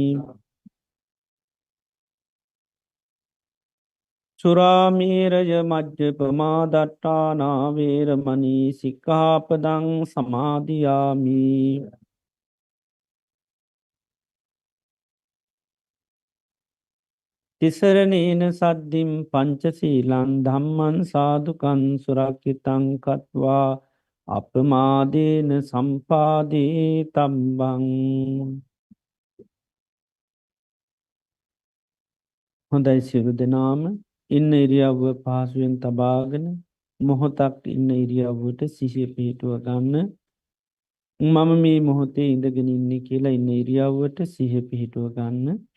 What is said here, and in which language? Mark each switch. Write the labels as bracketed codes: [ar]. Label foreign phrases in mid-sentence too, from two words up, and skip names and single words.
[pi] සුරාමේරය මජ්ජපමා දට්ඨානා වේරමණී සික්ඛාපදං සමාදියාමි තිසරණේන සද්ධින් පංචශීලං ධම්මං සාදුකං සුරක්ෂිතං කତ୍වා අපමාදේන සම්පාදී තබ්බං [si] හොඳයි සියලු දෙනාම ඉන්න ඉරියව්ව පහසුවෙන් තබාගෙන මොහොතක් ඉන්න ඉරියව්වට සිහිය පිහිටුව ගන්න මම මේ මොහොතේ ඉඳගෙන ඉන්නේ කියලා ඉන්න ඉරියව්වට සිහිය පිහිටුව ගන්න